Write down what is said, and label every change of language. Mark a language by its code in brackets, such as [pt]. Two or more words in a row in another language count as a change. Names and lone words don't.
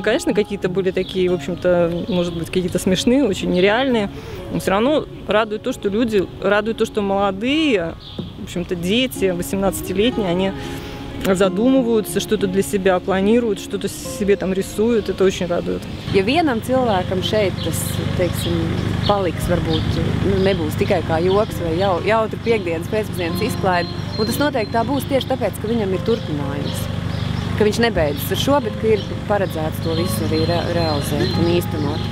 [ru] Конечно, какие-то были такие, в общем-то, может быть, какие-то смешные, очень нереальные, но все равно радует то, что люди, радует то, что молодые, в общем-то, дети, 18-летние, они задумываются, что-то для себя планируют, что-то себе там рисуют, это очень радует. [lv] Ja vienam cilvēkam šeit tas, teiksim, paliks varbūt, nebūs tikai kā joks vai jautri piekdienas pēcpusdienas izklaide, un tas noteikti tā būs tieši tāpēc, ka viņam ir turpinājums. Ka viņš nebeidzas ar šo, bet ka ir paredzēts to visu arī realizēt un īstenot.